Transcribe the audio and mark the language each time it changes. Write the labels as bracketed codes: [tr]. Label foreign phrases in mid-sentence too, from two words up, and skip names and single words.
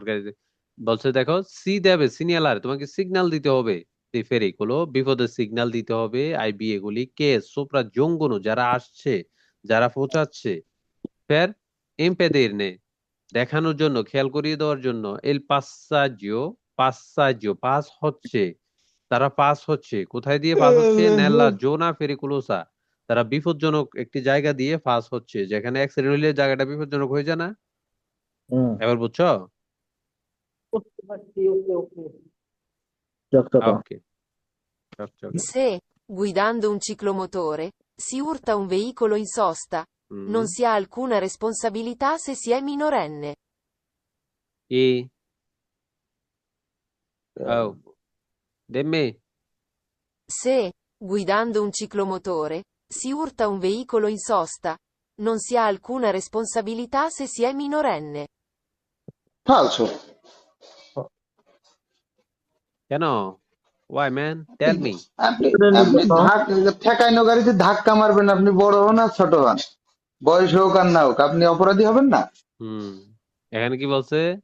[bn] গাড়িতে, বলছে দেখো [it] si deve [bn] সিগন্যাল, তোমাকে সিগন্যাল দিতে হবে, ফেরি গুলো বিপদের সিগন্যাল দিতে হবে, [it] ai veicoli che sopraggiungono [bn] যারা আসছে, যারা পৌঁছাচ্ছে, [it] per impedirne [bn] দেখানোর জন্য, খেয়াল করিয়ে দেওয়ার জন্য, [it] il passaggio passaggio [bn] পাস হচ্ছে, তারা পাস হচ্ছে, কোথায় দিয়ে পাস হচ্ছে, [it] nella zona pericolosa, [bn] তারা বিপজ্জনক একটি জায়গা দিয়ে পাস হচ্ছে, যেখানে অ্যাক্সিডেন্ট হইলে জায়গাটা বিপজ্জনক হয়ে যায় না? হুম। এবার বুঝছো? বুঝতে পারছি, ওকে ওকে। চকচকা। ওকে, চকচকে। [it] Se, guidando un ciclomotore, si urta un veicolo in sosta, non si ha alcuna responsabilità se si è minorenne. ই ও দেম্মি Se, guidando un ciclomotore, si urta un veicolo in sosta, non si ha alcuna responsabilità se si è minorenne. [bn] ফালসো। [en] কেন? why man, tell me. [bn] আপনি আপনি ঠেকাইনো গাড়িতে ধাক্কা মারবেন, আপনি বড় হন আর ছোট হন, বয়স হোক আর না হোক, আপনি অপরাধী হবেন না? হুম, এখানে কি বলছে?